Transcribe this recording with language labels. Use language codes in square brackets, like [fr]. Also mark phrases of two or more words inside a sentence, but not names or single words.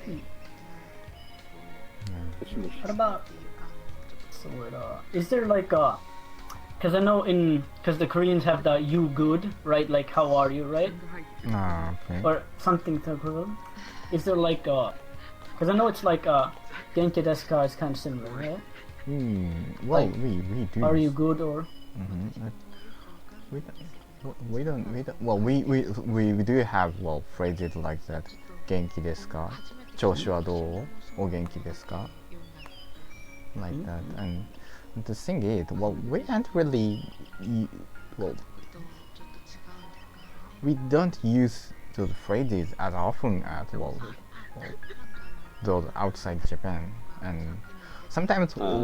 [en] What about is there like a, because I know because the Koreans have the "you good," right? Like how are you, right? Okay. Or something to equivalent. Is there like a, because I know it's like [ja] 元気ですか [en] is kind of similar, right? Well, like, we do. Are you good or? We don't. Well, we do have phrases like that. [ja] 元気ですか？調子はどう？お元気ですか? [en] Like that. And the thing is, we don't really. We don't use those phrases as often as those outside Japan, and sometimes